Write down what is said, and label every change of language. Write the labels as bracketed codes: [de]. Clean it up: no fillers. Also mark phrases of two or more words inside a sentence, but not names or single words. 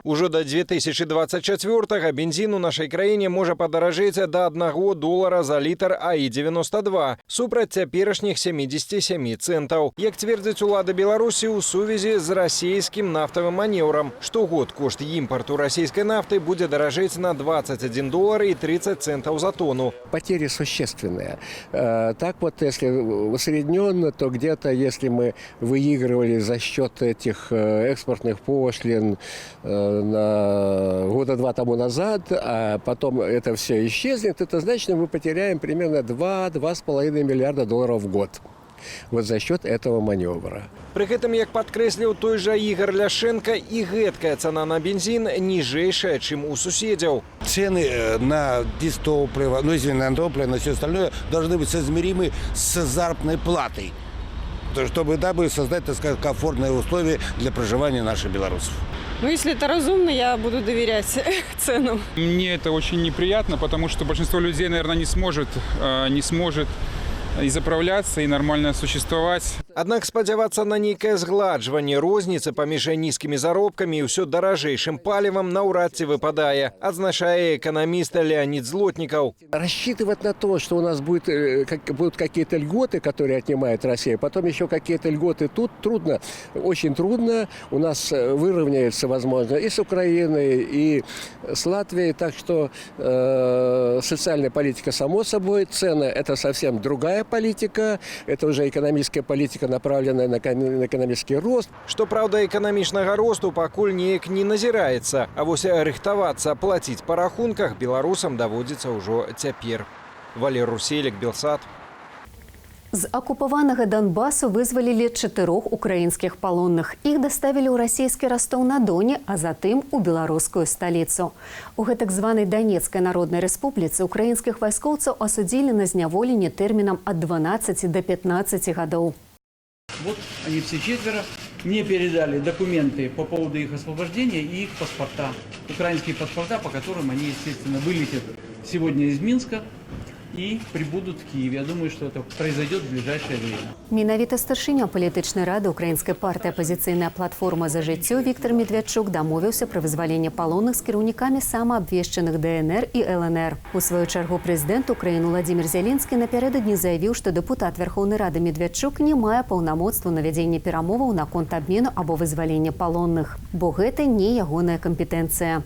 [be] Ужо да 2024-га бензін у нашай краіне можа падаражэць да $1 за літр АІ-92, супраць цяперашніх 77 цэнтаў. Як цвердзяць улады Беларусі ў сувязі з расійскім нафтавым манеўрам, штогод кошт імпарту расійскай нафты будзе даражэць на $21.30 за тонну. [ru] Потери существенные. Так вот, если усредненно, то где-то, если мы выигрывали за счет этих экспортных пошлин года 2 тому назад, а потом это все исчезнет, это значит, мы потеряем примерно $2–2,5 миллиарда в год. Вот за счет этого маневра. [be] При гэтым, як падкрэсліў той жа Ігор Ляшенко, і гэткая цана на бензин ніжэйшая, чым у суседзяў. [ru] Цены на дистопливо, на топливо, на все остальное должны быть соизмеримы с заработной платой, чтобы создать, так сказать, комфортные условия для проживания наших белорусов. Ну, если это разумно, я буду доверять ценам. Мне это очень неприятно, потому что большинство людей, наверное, не сможет и заправляться, и нормально существовать. [be] Аднак спадзявацца на нейкае згладжванне розніцы паміж нізкімі заробкамі і ўсё даражэйшым палівам наўрад ці выпадае, адзначае эканаміст Леонид Злотников. [ru] Рассчитывать на то, что у нас будут какие-то льготы, которые отнимает Россия, потом еще какие-то льготы тут, трудно, очень трудно. У нас выровняется, возможно, и с Украиной, и с Латвией. Так что социальная политика, само собой, цены – это совсем другая политика, это уже экономическая политика, направленная на экономический рост. [be] Што праўда, эканамічнага росту пакуль неяк не назіраецца, а вось рыхтавацца плаціць па рахунках беларусам даводзіцца ўжо цяпер. Валерый Руселек, Белсат. З акупаванага Донбасу вызвалілі 4 украінскіх палонных. Іх даставілі ў расійскі Ростов-на-Доне, а затым у беларускую сталіцу. У гэтак званай Донецкай Народнай Рэспубліцы украінскіх вайскоўцаў асудзілі на зняволенне тэрмінам ад 12 до 15 гадоў. [ru] Вот они все 4 мне передали документы по поводу их освобождения и их паспорта. Украинские паспорта, по которым они, естественно, вылетят сегодня из Минска и прибудут в Киеве. Я думаю, что это произойдет в ближайшее время. [be] Менавіта старшыня палітычнай рады украінскай партыі «Апазіцыйная платформа за жыццё» Віктор Медведчук дамовіўся пра вызваленне палонных з кіраўнікамі самаабвешчаных ДНР і ЛНР. У сваю чаргу прэзідэнт Украіны Владзімір Зялінскі напярэдадні заявіў, што дэпутат Верхоўнай Рады Медведчук не мае паўнамоцтва на вядзенне перамоваў наконт абмену або вызвалення палонных, бо гэта не ягоная кампетэнцыя.